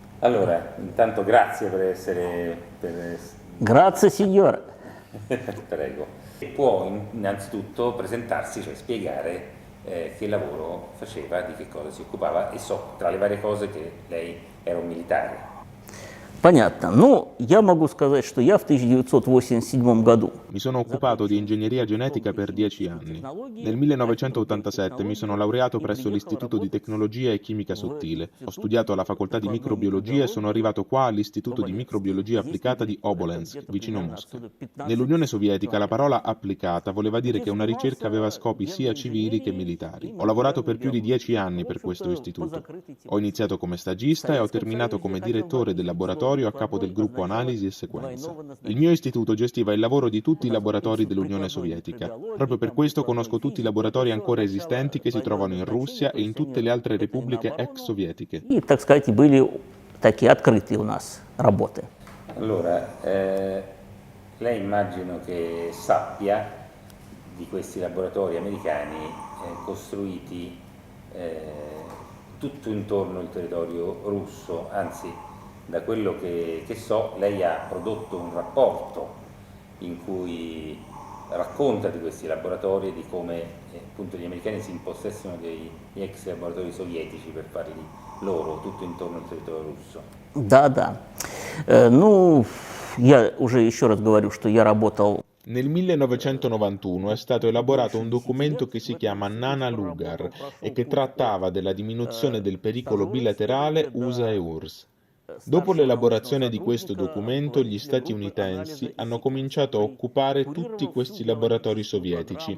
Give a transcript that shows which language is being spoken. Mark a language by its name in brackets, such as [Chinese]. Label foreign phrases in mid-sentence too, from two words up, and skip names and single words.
[Italian] Allora, intanto grazie per Grazie, signore. Prego. Può innanzitutto presentarsi, cioè spiegare che lavoro faceva, di che cosa si occupava, e so tra le varie cose che lei era un militare. [Russian] Понятно. Ну, я могу сказать, что я в 1987 году. [Italian] Mi sono occupato di ingegneria genetica per 10 anni. Nel 1987 mi sono laureato presso l'Istituto di Tecnologia e Chimica Sottile. Ho studiato alla facoltà di microbiologia e sono arrivato qua all'Istituto di Microbiologia Applicata di Obolensk, vicino Mosca. Nell'Unione Sovietica la parola applicata voleva dire che una ricerca aveva scopi sia civili che militari. Ho lavorato per più di 10 anni per questo istituto. Ho iniziato come stagista e ho terminato come direttore del laboratorio a capo del gruppo analisi e sequenza. Il mio istituto gestiva il lavoro di tutti i laboratori dell'Unione Sovietica. Proprio per questo conosco tutti i laboratori ancora esistenti che si trovano in Russia e in tutte le altre repubbliche ex sovietiche. [Russian] И, так сказать, были такие открытые у нас работы. [Italian] Allora, lei immagino che sappia di questi laboratori americani costruiti tutto intorno al territorio russo, anzi, da quello che so, lei ha prodotto un rapporto in cui racconta di questi laboratori e di come appunto gli americani si impossessino degli ex laboratori sovietici per farli loro, tutto intorno al territorio russo. [Russian] Да. Ну, я уже еще раз говорю, что я работал. [Italian] Nel 1991 è stato elaborato un documento che si chiama Nana Lugar e che trattava della diminuzione del pericolo bilaterale USA e URSS. Dopo l'elaborazione di questo documento, gli statunitensi hanno cominciato a occupare tutti questi laboratori sovietici.